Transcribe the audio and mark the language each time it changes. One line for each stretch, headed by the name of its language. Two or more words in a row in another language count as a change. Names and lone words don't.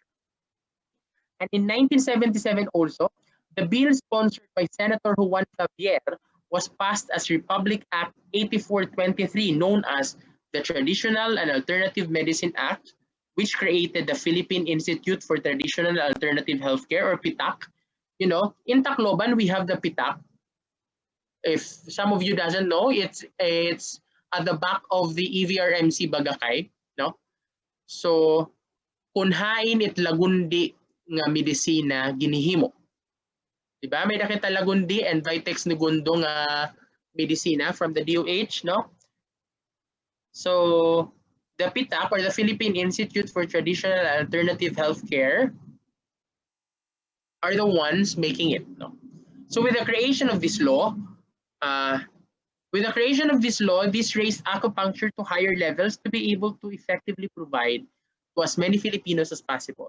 English: And in 1977 also, the bill sponsored by Senator Juan Xavier was passed as Republic Act 8423, known as the Traditional and Alternative Medicine Act, which created the Philippine Institute for Traditional and Alternative Healthcare, or PITAC. You know, in Tacloban, we have the PITAC. If some of you doesn't know, it's at the back of the EVRMC Bagakay, no?
Waray: So, kunhain it lagundi nga medisina ginihimo. Diba? May nakita lagundi and Vitex Nugundo nga medisina
English: from the DOH,
Waray: no?
English: So, the PITAC, or the Philippine Institute for Traditional and Alternative Healthcare, are the ones making it, no? So with the creation of this law, this raised acupuncture to higher levels to be able to effectively provide to as many Filipinos as possible.